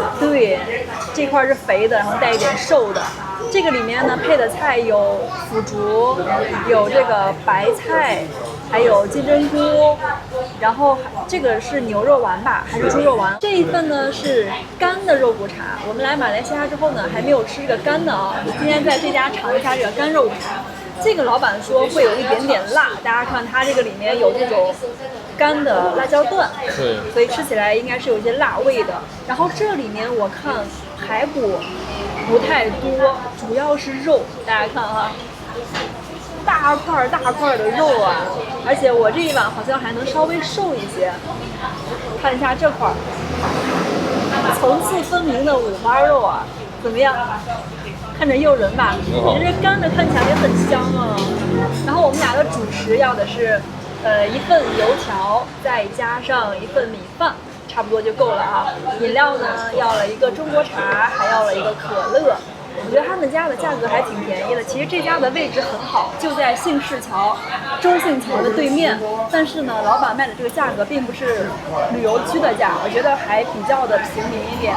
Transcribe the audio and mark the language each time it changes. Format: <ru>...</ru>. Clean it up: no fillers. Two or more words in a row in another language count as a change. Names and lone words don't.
<zh>对，这块是肥的，然后带一点瘦的。这个里面呢配的菜有腐竹，有这个白菜，还有金针菇，然後這個是牛肉丸吧，還是豬肉丸？這一份呢是乾的肉骨茶。我們來馬來西亞之後呢，還沒有吃這個乾的啊。今天在這家嘗一下這個乾肉骨茶。這個老闆說會有一點點辣，大家看它這個裡面有這種乾的辣椒段，對，所以吃起來應該是有一些辣味的。然後這裡面我看排骨不太多，主要是肉，大家看哈，大塊的肉啊，而且我這一碗好像還能稍微瘦一些。看一下這塊層次分明的五花肉啊，怎麼樣？看着誘人吧，其實乾的看起來也很香啊。然後我們倆的主食要的是，一份油條，再加上一份米飯，差不多就夠了啊。飲料呢，要了一個中國茶，還要了一個可樂。我覺得他們家的價格還挺便宜的。其實這家的位置很好，就在信市橋、中信橋的對面。但是呢，老闆賣的這個價格並不是旅遊區的價，我覺得還比較的平民一點。</zh>